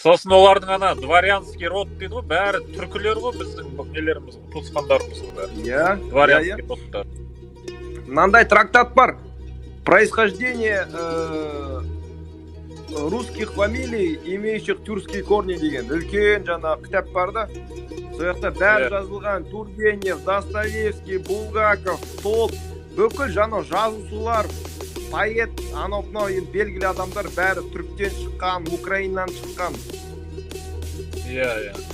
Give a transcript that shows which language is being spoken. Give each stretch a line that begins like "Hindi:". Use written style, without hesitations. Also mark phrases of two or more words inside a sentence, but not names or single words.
Kazakh: Сосын олардың ана
Russian: дворянский род
Kazakh: дейді ғой, бәрі түркілер ғой, біздің нелеріміз, туысқандарымыз ғой бәрі. Иә, Дворянский родтар. мынандай трактат бар. Происхождение русских фамилий, имеющих тюркские корни деген үлкен жаңа кітап бар да. Сол жақта бәрі жазылған. Тургенев, Достоевский, Булгаков, Толк, бүкіл жаңа жазушылар, поэт, анау енді белгілі адамдар бәрі түріктен шыққан, Украинадан шыққан. Иә.